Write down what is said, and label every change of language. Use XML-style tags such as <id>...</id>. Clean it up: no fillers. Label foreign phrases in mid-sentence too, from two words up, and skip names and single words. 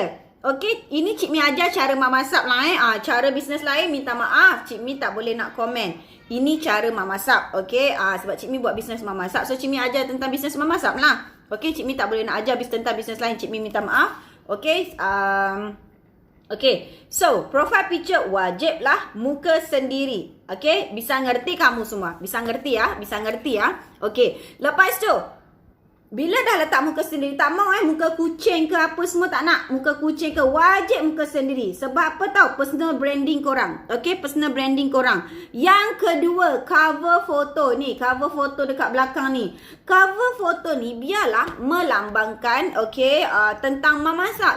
<ms>Okay, ini Cik Mi ajar cara memasak lah. Cara bisnes lain minta maaf, Cik Mi tak boleh nak komen. Ini cara memasak. Okay, sebab Cik Mi buat bisnes memasak, so Cik Mi ajar tentang bisnes memasak lah. Okay, Cik Mi tak boleh nak ajar tentang bisnes lain. Cik Mi minta maaf. Okay, okay, so</ms> <en>profile picture</en> <ms>wajib lah muka sendiri.</ms> <id>Okay, bisa ngerti kamu semua? Bisa ngerti ya? Bisa ngerti ya?</id> <ms>Okay, lepas tu Bila dah letak muka sendiri, tak mau muka kucing ke apa semua tak nak. Muka kucing ke, wajib muka sendiri. Sebab apa tahu?</ms> <en>Personal branding</en> <ms>korang. Okay,</ms> <en>personal branding</en> <ms>korang. Yang kedua, cover foto ni. Cover foto dekat belakang ni. Cover foto ni biarlah melambangkan, okay, tentang memasak.</ms>